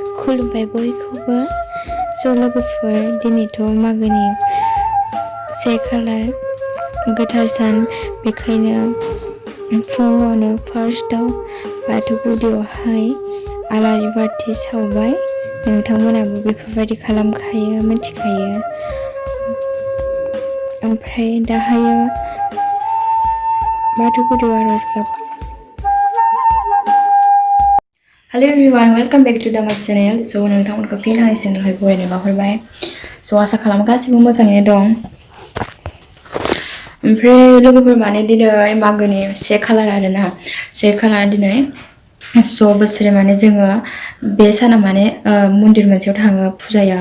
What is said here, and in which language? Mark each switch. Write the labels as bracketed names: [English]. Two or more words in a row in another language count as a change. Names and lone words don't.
[Bodo] खुलुमबाय बयखौबो ज' लोगोफोर दिनैथ' मागोनि 1 खालार गोथार सान बेखायनो फुङावनो फार्स्टआव बाथौ गुदियावहाय आलारि बाथि सावबाय। नोंथांमोनाबो बेफोरबायदि खालामखायो मिथिखायो। ओमफ्राय दाहायो बाथौ गुदियाव आर'ज गाब। [English] Hello everyone, welcome back to my channel. [Bodo] So नोंथांमोनखौ फिन आंनि चेनेलावहाय बरायनो बावहरबाय। So आसा खालामो गासिबो मोजाङैनो दं। ओमफ्राय लोगोफोर माने दिनै मागोनि 1 खालार आरोना 1 खालार दिनै। So बोसोरे माने जोङो बे साना माने मन्दिर मोनसेयाव थाङो फुजायाव।